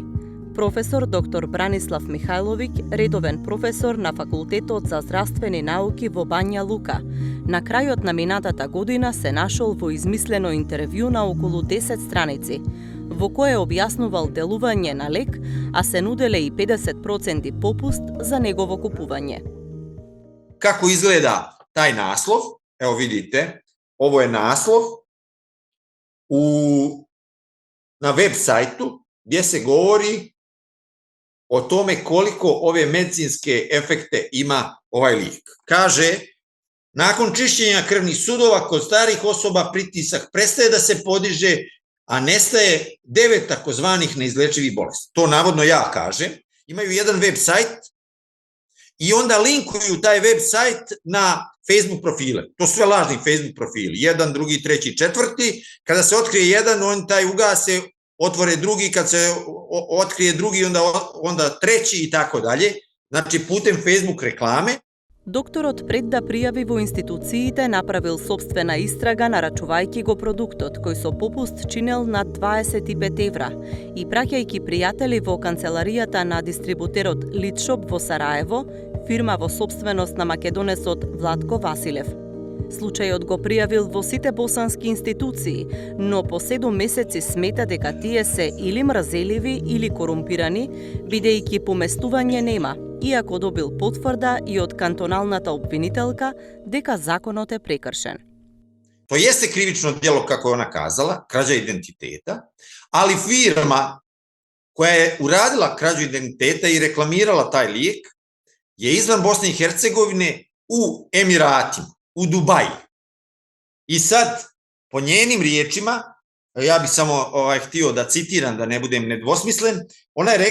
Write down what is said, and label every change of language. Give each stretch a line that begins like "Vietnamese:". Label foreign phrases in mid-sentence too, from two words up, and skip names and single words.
Macedonian: Професор доктор Бранислав Михајловиќ, редовен професор на Факултетот за здравствени науки во Бања Лука, на крајот на минатата година се нашол во измислено интервју на околу 10 страници, во кое објаснувал делување на лек, а се нуделе и 50% попуст за негово купување.
Serbian: Како изгледа тај наслов? Ево видите, ово е наслов на веб сајту gdje se govori o tome koliko ove medicinske efekte ima ovaj lik. Kaže, nakon čišćenja krvnih sudova kod starih osoba pritisak prestaje da se podiže, a nestaje 9 takozvanih neizlečivih bolesti. To navodno ja kažem. Imaju jedan web sajt i onda linkuju taj web sajt na Facebook profile. To su sve lažni Facebook profili. Jedan, drugi, treći, četvrti. Kada se otkrije jedan, on taj ugase, otvore drugi, kad se otkrije drugi, onda treći i tako dalje. Znači putem Facebook reklame.
Macedonian: Докторот пред да пријави во институциите направил собствена истрага нарачувајќи го продуктот кој со попуст чинел над 25 евра и праќајќи пријатели во канцеларијата на дистрибутерот Лидшоп во Сараево, фирма во собственост на македонецот Владко Василев. Случајот го пријавил во сите босански институции, но по 7 месеци смета дека тие се или мразеливи или корумпирани, бидејќи поместување нема, иако добил потврда и од кантоналната обвинителка дека законот е прекршен.
Serbian: To jeste krivično djelo, kako je ona kazala, krađa identiteta, ali firma koja je uradila krađu identiteta i reklamirala taj lijek je izvan Bosne i Hercegovine u Emiratima, u Dubaji. I sad, po njenim riječima, ja bih samo htio da citiram, da ne budem nedvosmislen, ona je